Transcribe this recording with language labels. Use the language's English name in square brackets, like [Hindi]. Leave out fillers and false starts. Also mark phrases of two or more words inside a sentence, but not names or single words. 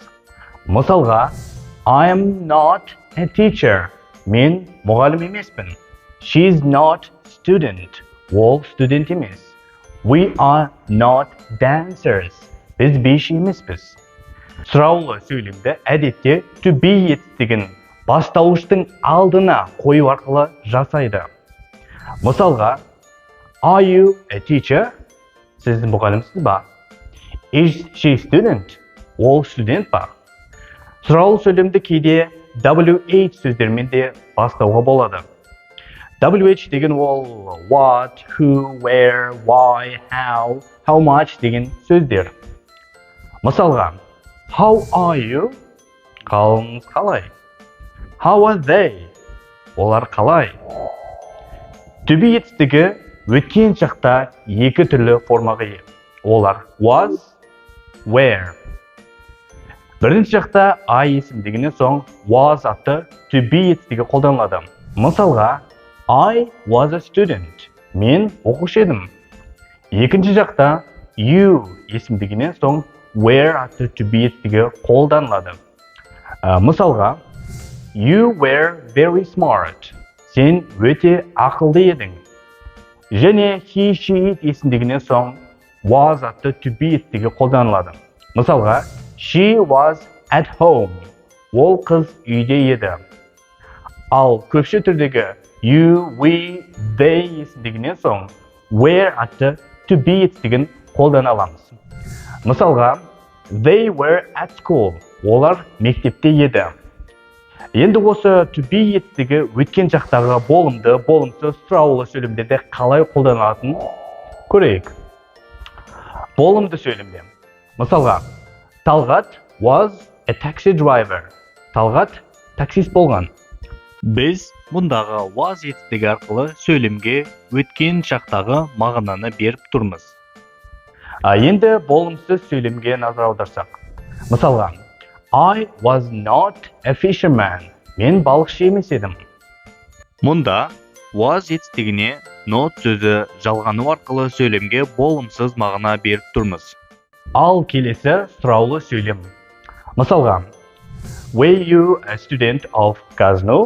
[Kazakh] Мысалға, [English] I am not a teacher. [Kazakh] Мен мұғалім емеспін. [English] She is not student. [Kazakh] Ол студент емес. [English] We are not dancers. [Kazakh] Біз биші емеспіз. Сұраулы сөйлемді әдетте [English] to be [Kazakh] етістігін бастауыштың алдына қою арқылы жасайды. Мысалға, [English] are you a teacher? [Kazakh] Сіз мұғалімсіз ба? [English] Is she student? [Kazakh] Ол студент ба? Сұраулы сөйлемді кейде WH сөздермен де бастауға болады. [English] WH [Kazakh] деген ол [English] what, who, where, why, how much [Kazakh] деген сөздер. Мысалға, [English] how are you? [Kazakh] Қалыңыз қалай? [English] How are they? [Kazakh] Олар қалай? [English] To be [Kazakh] етістігі өткен шақта екі түрлі формаға ие. [English] Олар was, were. [Kazakh] Бірінші шақта I есімдігінен соң was атты [English] to be [Kazakh] етістігі қолданылады. Мысалға, [English] I was a student. [Kazakh] Мен оқушы едім. Екінші жақта you есімдігінен соң were атты [English] to be [Kazakh] етістігі қолданылады. Мысалға, [English] you were very smart. [Kazakh] Сен өте ақылды едің. Және [English] he, she, it [Kazakh] есімдігінен соң was атты [English] to be [Kazakh] етістігі қолданылады. Мысалға, [English] she was at home. [Kazakh] Ол қыз үйде еді. Ал көпше түрдегі [English] you, we, they [Kazakh] есімдігінен соң were атты [English] to be [Kazakh] етістігін қолдана аламыз. Мысалға, [English] they were at school. [Kazakh] Олар мектепте еді. Енді осы [English] to be [Kazakh] етістігі өткен шақтағы болымды, болымсыз сұраулы сөйлемдерде қалай қолданылатынын көрейік. Болымды сөйлемде Мысалға, [English] Талғат was a taxi driver. [Kazakh] Талғат таксист болған. Біз мұндағы was етістігі арқылы сөйлемге өткен шақтағы мағынаны беріп тұрмыз. Енді болымсыз сөйлемге назар аударсақ. Мысалға, [English] I was not a fisherman. [Kazakh] Мен балықшы емес едім. Мұнда was етістігіне not сөзі жалғану арқылы сөйлемге болымсыз мағына беріп тұрмыз. Ал келесі сұраулы сөйлем. Мысалға, [English] were you a student of Казну?